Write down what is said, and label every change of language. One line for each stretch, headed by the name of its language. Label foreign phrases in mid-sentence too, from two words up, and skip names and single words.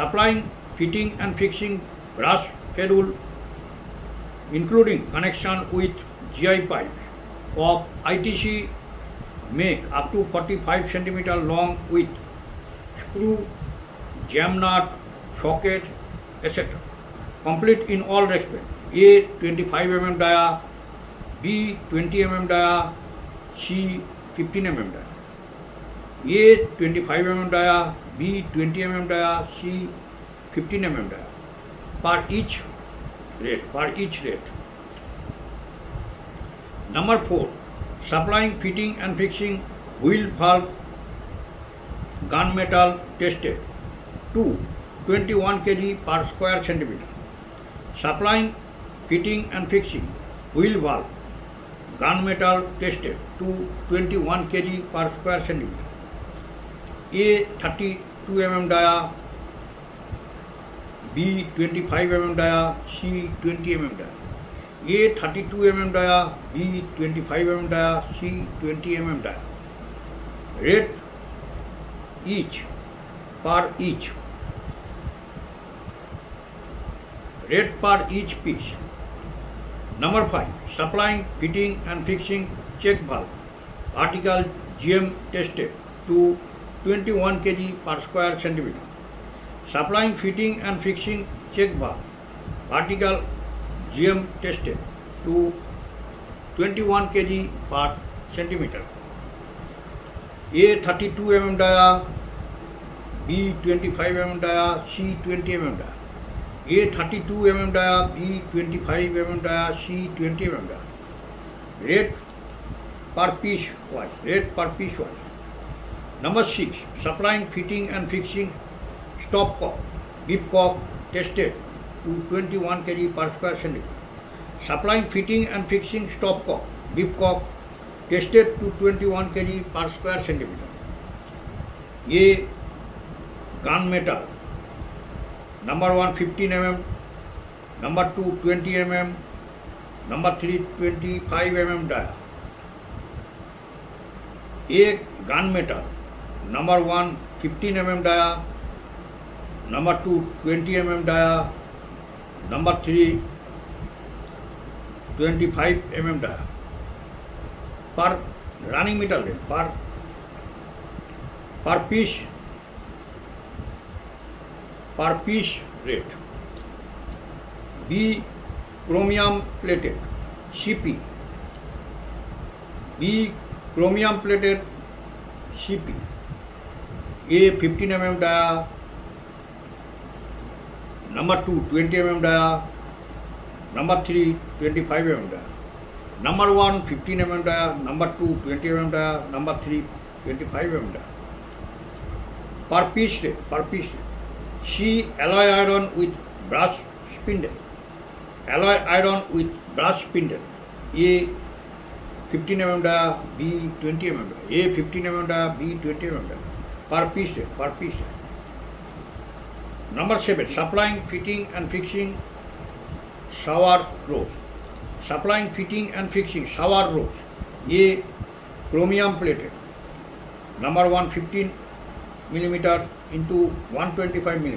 English: Supplying, fitting and fixing brush schedule, including connection with GI pipe of ITC make up to 45 cm long with screw, jam nut, socket, etc. Complete in all respects. A 25 mm dia, B 20 mm dia, C 15 mm dia. A 25 mm dia, B 20 mm dia, C 15 mm dia per each rate. Number 4. Supplying, fitting and fixing wheel valve gunmetal tested to 21 kg per square centimeter. Supplying, fitting and fixing wheel valve gunmetal tested to 21 kg per square centimeter. A 32 mm dia, B 25 mm dia, C 20 mm dia. A 32 mm dia, B 25 mm dia, C 20 mm dia. Rate each per each. Rate per each piece. Number 5. Supplying, fitting and fixing check valve article GM tested to 21 kg per square centimeter. Supplying, fitting and fixing check valve article GM tested to 21 kg per centimeter. A 32 mm dia, B 25 mm dia, C 20 mm dia. A 32 mm dia, B 25 mm dia, C 20 mm dia. Rate per piece wise. Number 6. Supplying, fitting and fixing stopcock, beefcock tested to 21 kg per square centimeter. Supplying, fitting and fixing stopcock, beefcock tested to 21 kg per square centimeter. A gunmetal. Number 1 15 mm, number 2 20 mm, number 3 25 mm dia. A gunmetal. Number 1 15 mm dia, number 2 20 mm dia, number 3 25 mm dia. Per running meter rate, per piece rate. B chromium plated CP, B chromium plated CP. A 15 mm dia, number 2 20 mm dia, number 3 25 mm dia. Number 1 15 mm dia, number 2 20 mm dia, number 3 25 mm dia. Per piece rate. C alloy iron with brass spindle. Alloy iron with brass spindle. A 15 mm dia, B 20 mm dia. A 15 mm dia, B 20 mm dia. Per piece rate. Number 7. Supplying, fitting and fixing shower rose. Supplying, fitting and fixing shower rose. A chromium plated. Number 1 15 mm into 125 mm.